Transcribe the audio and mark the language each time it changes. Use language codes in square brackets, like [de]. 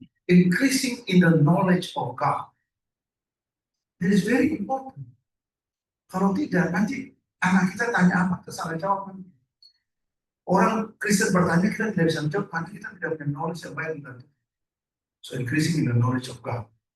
[en] Increasing in the knowledge of God. It is very important. [id] Kalau tidak, nanti anak kita tanya apa, kita salah jawab. Orang Kristen bertanya, kita tidak bisa menjawab, nanti kita tidak punya knowledge yang baik tentang itu. [en] So increasing in the knowledge of God.